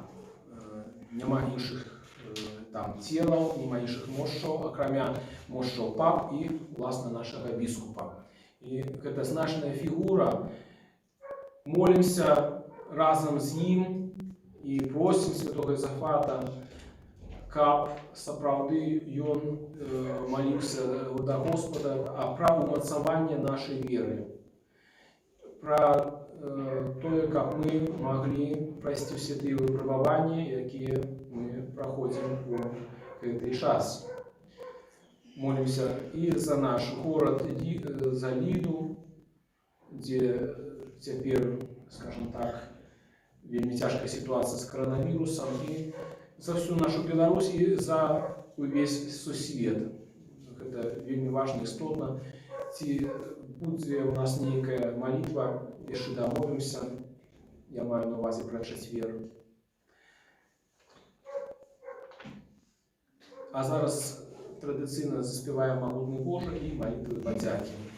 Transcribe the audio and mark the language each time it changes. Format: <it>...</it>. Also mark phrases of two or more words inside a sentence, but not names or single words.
<uk>Нема інших там тілів, нема інших мощів, окромя мощів пап і, власне, нашого біскупа. І це значна фігура. Молимося разом з ним і просимо святого Єзафата,</uk> <be>каб сапраўды ён</be> <ru>молился до Господа про умацаванне нашей веры, про то, как мы могли пройти все те выпробования, которые мы проходим в этот час. Молимся и за наш город, за Лиду, где теперь, скажем так, вельми тяжкая ситуация с коронавирусом, и за всю нашу Беларусь и</ru> <be>за увесь сусвет.</be> <ru>Это вельми важно,</ru> <uk>істотно. Ці буде у нас некая молитва, якщо домовимося, я маю на увазі про четвер. А зараз традиційно заспіваємо «Могутний Боже» і молитви подяки.</uk>